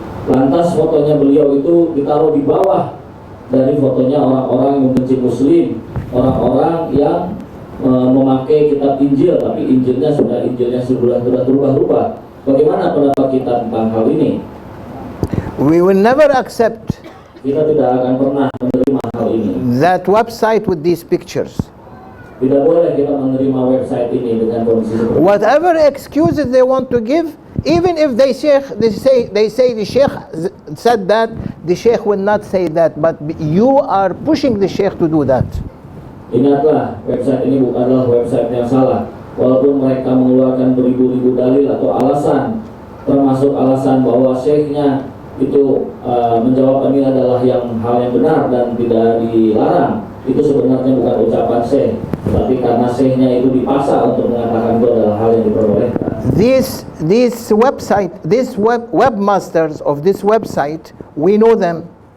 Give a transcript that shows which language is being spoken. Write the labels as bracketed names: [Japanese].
[Indonesian] Lantas fotonya beliau itu ditaruh di bawah dari fotonya orang-orang yang membenci Muslim, orang-orang yang memakai kitab Injil, tapi Injilnya sudah berubah-ubah. Bagaimana pendapat kita tentang hal ini? [English] We will never accept [Indonesian] Kita tidak akan pernah menerima hal ini. [English] that website with these pictures. [Indonesian] Tidak boleh kita menerima website ini dengan kondisi seperti ini. [English] Whatever excuses they want to give, even if they say the sheikh said that, the sheikh will not say that, but you are pushing the sheikh to do that. [Indonesian] Ingatlah, website ini bukanlah website yang salah. Walaupun mereka mengeluarkan beribu-ribu dalil atau alasan, termasuk alasan bahwa syekhnya itu menjawab ini adalah hal yang benar dan tidak dilarang, itu sebenarnya bukan ucapan syekh, tapi karena syekhnya itu dipaksa untuk mengatakan itu adalah hal yang diperbolehkan. [English] These webmasters of this website, we know them.